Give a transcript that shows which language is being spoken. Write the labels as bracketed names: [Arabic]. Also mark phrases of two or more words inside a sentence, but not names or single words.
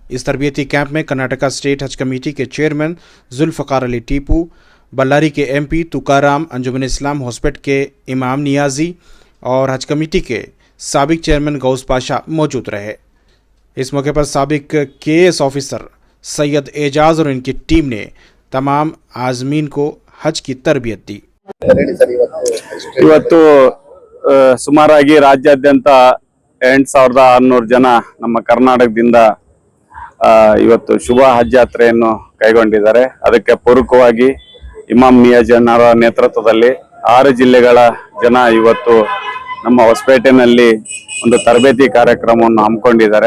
[Urdu] اس تربیتی کیمپ میں کرناٹکا اسٹیٹ حج کمیٹی کے چیئرمین ذوالفقار علی ٹیپو، بلاری کے MP تکارام، انجمن اسلام ہاسپٹ کے امام نیازی اور حج کمیٹی کے سابق چیئرمین غوث پاشا موجود رہے. اس موقع پر سابق KS آفیسر سید اعجاز اور ان کی ٹیم نے تمام عازمین کو حج کی تربیت دی. [Kannada] ಇವತ್ತು ಸುಮಾರಾಗಿ ರಾಜ್ಯಾದ್ಯಂತ 8600 ಜನ ನಮ್ಮ ಕರ್ನಾಟಕದಿಂದ ಇವತ್ತು ಶುಭ ಹಜ್ ಯಾತ್ರೆಯನ್ನು ಕೈಗೊಂಡಿದ್ದಾರೆ। ಅದಕ್ಕೆ ಪೂರಕವಾಗಿ ಇಮಾಮ್ ನಿಯಾಜನರ ನೇತೃತ್ವದಲ್ಲಿ 6 ಜಿಲ್ಲೆಗಳ ಜನ ಇವತ್ತು ನಮ್ಮ ಹೊಸಪೇಟೆನಲ್ಲಿ ಒಂದು ತರಬೇತಿ ಕಾರ್ಯಕ್ರಮವನ್ನು ಹಮ್ಮಿಕೊಂಡಿದ್ದಾರೆ।